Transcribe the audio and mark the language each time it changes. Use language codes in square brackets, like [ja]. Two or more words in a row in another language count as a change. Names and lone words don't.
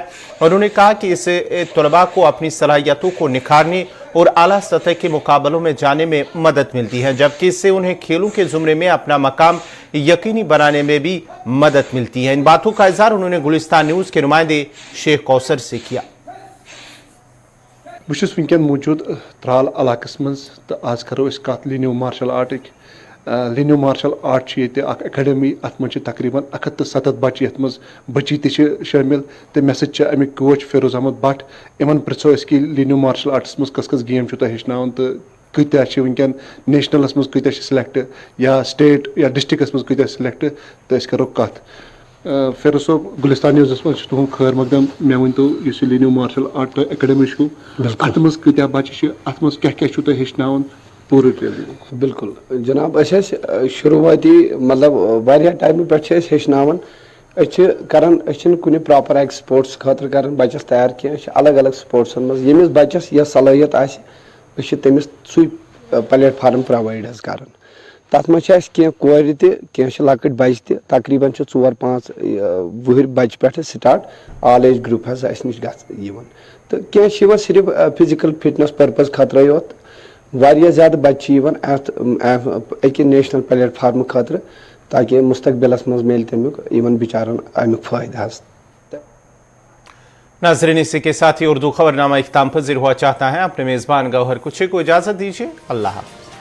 [ur] انہوں نے کہا کہ اس سے طلبہ کو اپنی صلاحیتوں کو نکھارنے اور اعلیٰ سطح کے مقابلوں میں جانے میں مدد ملتی ہے، جبکہ اس سے انہیں کھیلوں کے زمرے میں اپنا مقام یقینی بنانے میں بھی مدد ملتی ہے. ان باتوں کا اظہار انہوں نے گلستان نیوز کے نمائندے شیخ کوثر سے کیا. [ks] बस वनकन मौजूद त्राल इलाकस मज तो आज करो कत लिन्यू मार्शल आर्ट। लिन्यू मार्शल आर्ट एकेडमी, अत मज तकरीबन 170 बच्चे, ये मज बच्ची शामिल, तो मे समिक कोच फेरोज अहमद भट्ट। इन पृछो कि लिन्यू मार्शल आर्ट्स मज कस गेम हेचन तो कत्या वनकन नेशनलस मज कत्या सिलेक्ट या स्टेट या डिस्ट्रिक्स मज कत्या सिलेक्ट, तो करो कत। फेरोज साहब, गुलिस्तान न्यूज़ मज तुम खैर मकदम, मे वन तो लिन्यू मार्शल आर्ट एकेडमी अत मज कत्या बच्चे, अत मज क्या हेचन पूरे? बिल्कुल जनाब, शुरुआती मतलब वारिया टाइम पे हेचनावन कुछ प्रॉपर एक स्पोर्ट्स खतर कर बच्चस तैयार की अलग अलग स्पोर्ट्सन मज यमिस बच्चस यह सलाहियत आसे तमिस सु [en] platform provide [ks] कर। तथ मज कह कोर तह लकट बच्चे तकरीबन 4-5 वुहर बच्चे पे [en] start all age group [ks] नश तो कह सिर्फ [en] physical fitness purpose [ks] खतर योत। वारिया ज़्यादा बच्चे अके [en] national platform [ks] खतर, ताकि मुस्तकबिलस मज मिल तमिक बिचारन अमिक फायदा। [ur] ناظرین، اسی کے ساتھ ہی اردو خبرنامہ اختتام پذیر ہوا چاہتا ہے. اپنے میزبان گوہر کچھے کو اجازت دیجیے. अल्लाह।